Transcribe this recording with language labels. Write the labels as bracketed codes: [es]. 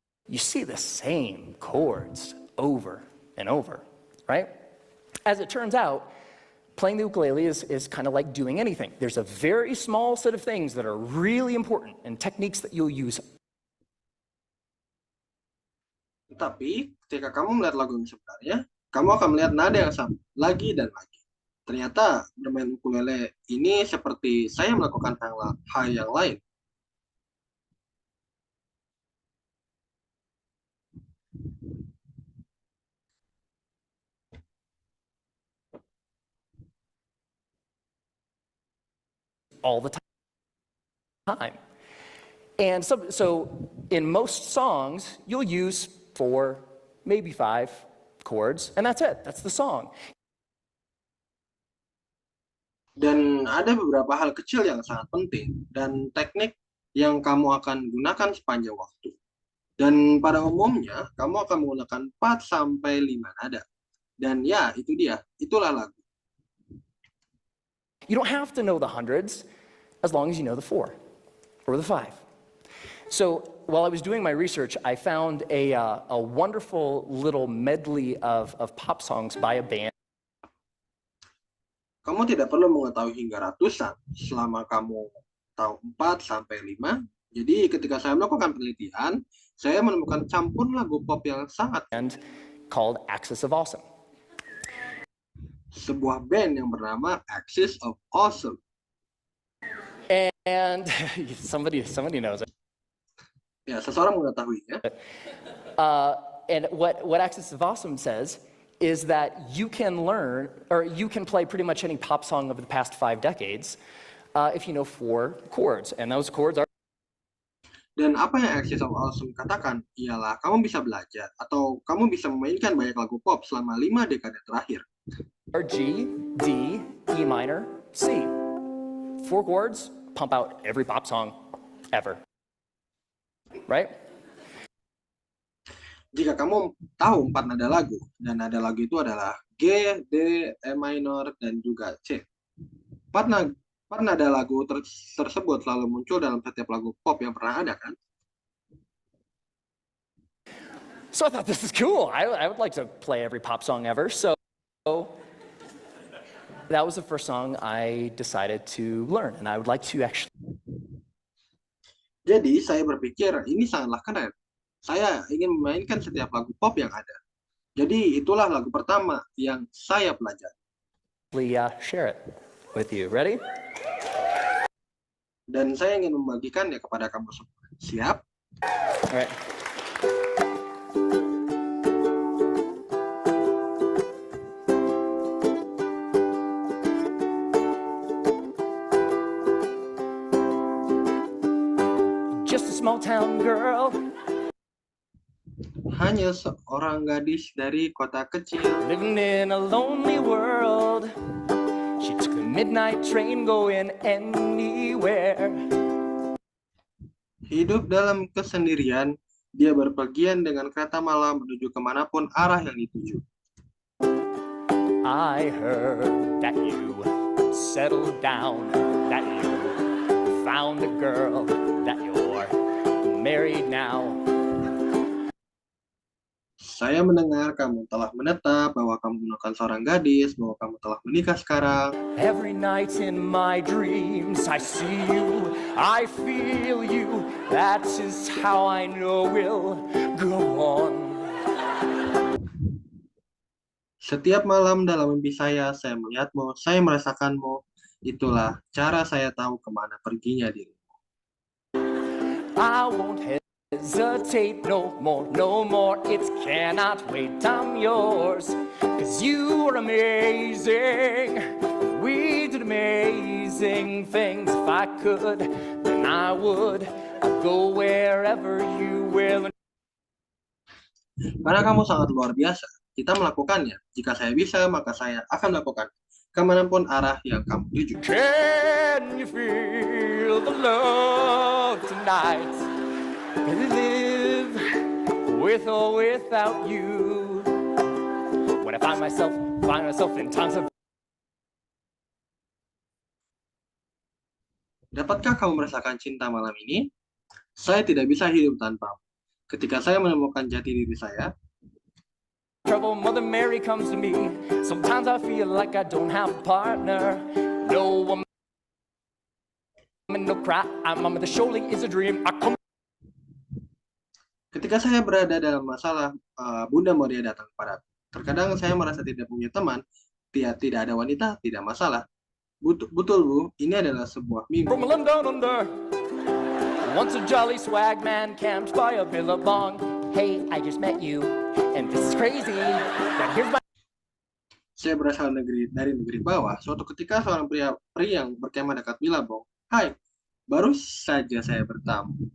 [en] you see the same chords over and over, right? As it turns out, playing the ukulele is kind of like doing anything. There's a very small set of things that are really important and techniques that you'll use. [id] Tapi ketika kamu melihat lagu yang sebenarnya, kamu akan melihat nada yang sama lagi dan lagi. Ternyata bermain ukulele ini seperti saya melakukan hal yang lain. [en] All the time. And so in most songs, you'll use 4, maybe 5 chords, and that's it. That's the song. [id] Dan ada beberapa hal kecil yang sangat penting dan teknik yang kamu akan gunakan sepanjang waktu. Dan pada umumnya, kamu akan menggunakan 4 sampai 5 nada. Dan ya, itu dia. Itulah lagu. [en] You don't have to know the hundreds as long as you know the 4 or the 5. So while I was doing my research, I found a wonderful little medley of pop songs by a band. [id] Kamu tidak perlu mengetahui hingga ratusan selama kamu tahu 4 sampai 5. Jadi ketika saya melakukan penelitian, saya menemukan campur lagu pop yang sangat [en] called Axis of Awesome. [id] sebuah band yang bernama Axis of Awesome. [en] And somebody knows it. [id] Ya, seseorang mengetahuinya. [en] And what Axis of Awesome says is that you can learn, or you can play pretty much any pop song of the past 5 decades if you know 4 chords, and those chords are. [id] Dan apa yang Axis of Awesome katakan ialah kamu bisa belajar atau kamu bisa memainkan banyak lagu pop selama 5 dekade terakhir. [en] G, D, E minor, C. 4 chords, pump out every pop song ever. Right? [id] Jika kamu tahu 4 nada lagu, dan nada lagu itu adalah G, D, E minor, dan juga C. 4 nada lagu tersebut selalu muncul dalam setiap lagu pop yang pernah ada, kan? [en] So I thought this is cool. I would like to play every pop song ever. So that was the first song I decided to learn, and I would like to actually. [id] Jadi saya berpikir ini sangatlah keren. Saya ingin memainkan setiap lagu pop yang ada. Jadi itulah lagu pertama yang saya pelajari. [en] Share it with you. Ready? [id] Dan saya ingin membagikannya kepada kamu semua. Siap? [en] All right. Just a small town girl. [id] Hanya seorang gadis dari kota kecil. [en] Living in a lonely world. She took the midnight train going anywhere. [id] Hidup dalam kesendirian, dia berpergian dengan kereta malam menuju kemanapun arah yang dituju. [en] I heard that you settled down, that you found a girl, that you're married now. [id] Saya mendengar kamu telah menetap, bahwa kamu menemukan seorang gadis, bahwa kamu telah menikah sekarang. [en] Every night in my dreams I see you, I feel you. That is how I know we'll go on. [id] Setiap malam dalam mimpi saya melihatmu, saya merasakanmu. Itulah cara saya tahu kemana perginya dirimu. [en] I won't hesitate no more, it cannot wait, I'm yours, 'cause you are amazing, we did amazing things, if I could, then I would, I'd go wherever you will. [id] Karena kamu sangat luar biasa, kita melakukannya. Jika saya bisa, maka saya akan melakukan kemanapun arah yang kamu tuju. [en] Can you feel the love tonight? Live with or without you. When I find myself in times of. [id] Dapatkah kamu merasakan cinta malam ini? Saya tidak bisa hidup tanpamu. Ketika saya menemukan jati diri saya, [en] trouble, Mother Mary comes to me. Sometimes I feel like I don't have a partner. No woman, no cry. I'm on the shoulder is a dream. I come. [id] Ketika saya berada dalam masalah, Bunda Maria datang kepadaku. Terkadang saya merasa tidak punya teman, tidak ada wanita, tidak masalah. Betul, Bu, ini adalah sebuah mimpi. [en] From London under, once a jolly swag man camped by a billabong. Hey, I just met you, and this is crazy. But here's my. [id] Saya berasal dari negeri bawah. Suatu ketika seorang pria yang berkemah dekat Billabong. Hai, baru saja saya bertamu.